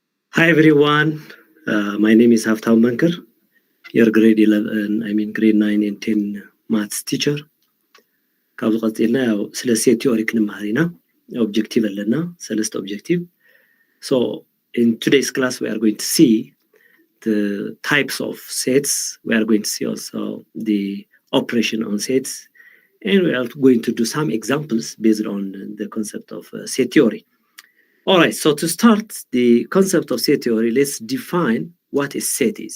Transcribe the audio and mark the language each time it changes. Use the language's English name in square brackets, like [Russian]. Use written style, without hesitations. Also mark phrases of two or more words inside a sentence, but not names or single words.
[English] Hi everyone, my name is Haftam Bankar, your grade 11, grade 9 and 10 maths teacher. [Tigrinya] ካብዚ ቀፂልና [Amharic] ያው ስለ [English] set theory [Tigrinya] ክንመሃር ኢና ኦብጀክቲቭ ኣለና ሰለስተ ኦብጀክቲቭ. [English] So in today's class we are going to see the types of sets. We are going to see also the operation on sets, and we are going to do some examples based on the concept of set theory. All right, so to start the concept of set theory, let's define what a set is.